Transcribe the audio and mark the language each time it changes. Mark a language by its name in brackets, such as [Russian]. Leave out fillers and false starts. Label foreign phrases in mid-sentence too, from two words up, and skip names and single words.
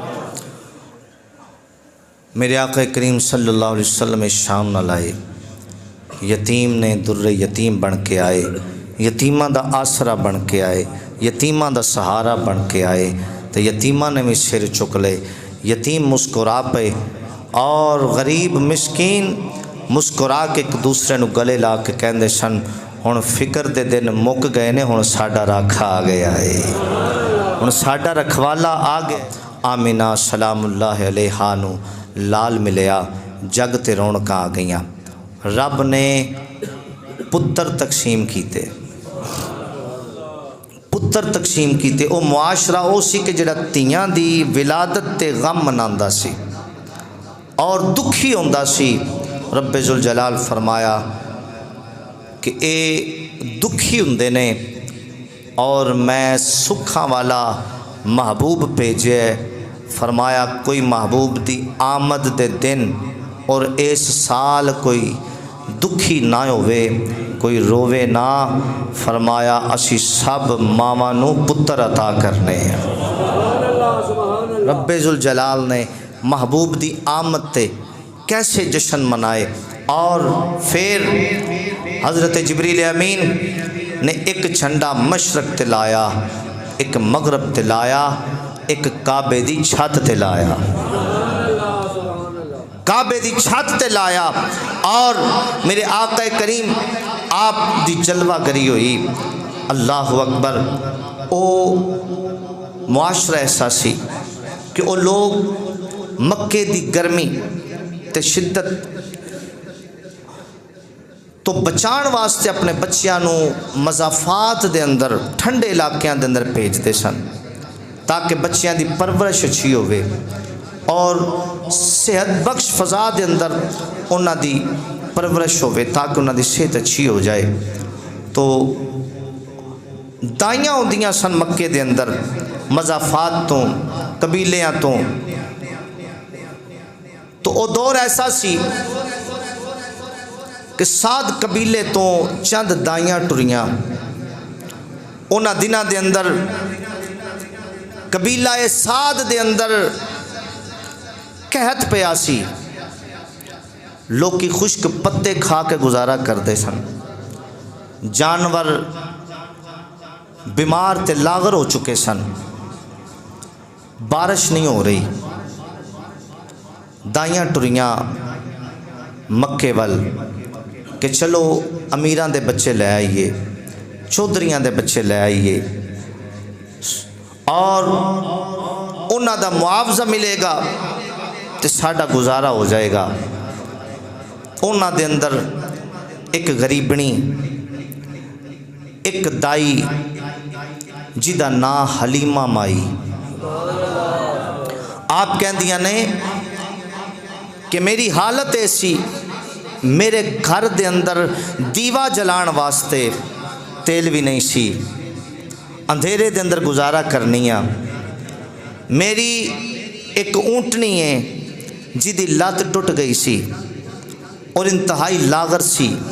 [Punjabi] میرے آقا کریم [Arabic] صلی اللہ علیہ وسلم [Punjabi] شام نہ لائے، یتیم نے در یتیم بن کے آئے، یتیمہ دا آسرا بن کے آئے، یتیمہ دا سہارا بن کے آئے، تو یتیمہ نے بھی سر چک لے، یتیم مسکرا پے اور غریب مسکین مسکرا کے ایک دوسرے نو گلے لا کے کہندے سن ہن فکر دے دن مک گئے نے، ہن ساڈا راکھا آ گیا ہے، ہن ساڈا رکھوالا آ گیا۔ آمینہ [Arabic] سلام اللہ علیہا [Punjabi] نو لال ملیا، جگ تے رونقاں آ گئیاں، رب نے پتر تقسیم کیتے، پتر تقسیم کیتے۔ او معاشرہ او سی کہ جڑا تیاں دی ولادت تے غم مناندا سی اور دکھی ہوندا سی۔ رب ذوالجلال فرمایا کہ اے دکھی ہوندے نے اور میں سکھاں والا محبوب بھیجے۔ فرمایا کوئی محبوب دی آمد دے دن اور اس سال کوئی دکھی نہ ہوئے، کوئی روے نہ۔ فرمایا اسی سب ماما نو پتر عطا کرنے ہیں۔ رب ذوالجلال نے محبوب دی آمد تے کیسے جشن منائے، اور پھر حضرت جبریل امین نے ایک جھنڈا مشرق تے لایا، ایک مغرب تے لایا، ایک کعبے دی چھت تے لایا، کعبے دی چھت تے لایا، اور میرے آقا کریم آپ دی جلوہ گری ہوئی۔ [Arabic] اللہ اکبر۔ [Punjabi] او معاشرہ ایسا سی کہ او لوگ مکے دی گرمی تے شدت تو بچان واسطے اپنے بچیاں نو مضافات دے اندر ٹھنڈے علاقیاں دے اندر بھیجتے سن تاکہ بچیاں دی پرورش اچھی ہوئے اور صحت بخش فضا دے اندر انہاں دی پرورش ہوئے تاکہ انہاں دی صحت اچھی ہو جائے۔ تو دائیاں ہوندیاں سن مکے دے اندر مضافات تو قبیلیاں تو او دور ایسا سی کہ سات قبیلے تو چند دائیاں ٹریاں انہاں دنہ دے اندر قبیلہ سعد دے اندر قحط پیا سی، لوکی خشک پتے کھا کے گزارا کرتے سن، جانور بیمار تے لاغر ہو چکے سن، بارش نہیں ہو رہی، دائیاں ٹریاں مکے ول کہ چلو امیراں دے بچے لے آئیے، چودھریاں دے بچے لے آئیے اور انہاں دا معاوضہ ملے گا تے ساڈا گزارا ہو جائے گا۔ انہاں دے اندر ایک غریبنی، ایک دائی جدا نام حلیمہ مائی، آپ کہندیاں نے کہ میری حالت ایسی، میرے گھر دے اندر دیوا جلان واسطے تیل بھی نہیں سی، اندھیرے دے اندر گزارا کرنیاں، میری ایک اونٹنی ہے جدی لت ٹوٹ گئی سی اور انتہائی لاغر سی،